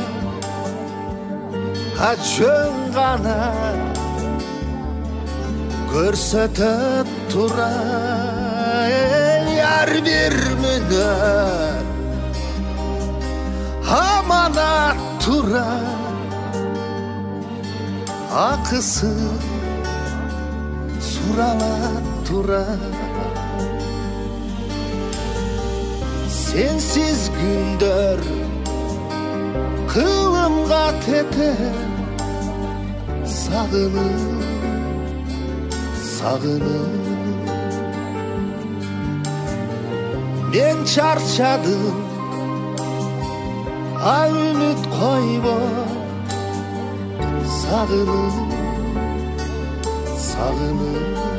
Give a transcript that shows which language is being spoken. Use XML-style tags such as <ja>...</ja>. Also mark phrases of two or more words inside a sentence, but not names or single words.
<ky>жөн гана көрсөтөт тура. Ар бир мүнөт аманат тура, акысы суралат тура. Сенсиз күндөр кылымга тетеер, сагынып, сагынып. Мен чарчадым, үмүт койбо, сагынып, сагынып.</ky>